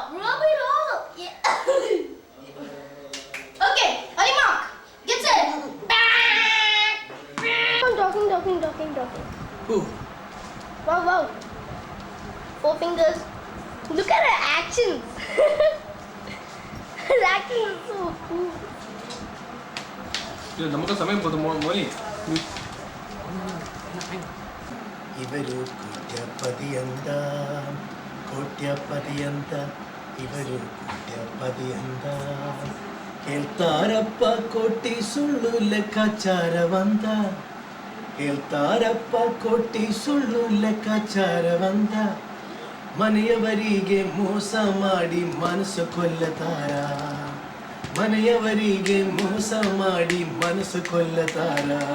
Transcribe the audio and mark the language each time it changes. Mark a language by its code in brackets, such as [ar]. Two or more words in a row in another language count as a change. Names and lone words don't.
[en] Rub it all up. Yeah. Okay, on your mark. Get set. I'm talking. Ooh. Wow. 4 fingers. Look at her actions. Her acting is so cool. [ml] ഇത് നമുക്ക് സമയം പോതും മോനി. [kn] ഇവരു ಕೋಟ್ಯಪತಿಯಂತ ಇವರು ಕೋಟ್ಯಪತಿಯಂತ ಹೇಳ್ತಾರಪ್ಪ ಕೋಟಿ ಸುಳ್ಳು ಲೆಕ್ಕಾಚಾರವಂತ ಹೇಳ್ತಾರಪ್ಪ ಕೋಟಿ ಸುಳ್ಳು ಲೆಕ್ಕಾಚಾರವಂತ ಮನೆಯವರಿಗೆ ಮೋಸ ಮಾಡಿ ಮನಸ್ಸು ಕೊಲ್ಲತಾರ ಮನೆಯವರಿಗೆ ಮೋಸ ಮಾಡಿ ಮನಸ್ಸು ಕೊಲ್ಲತಾರ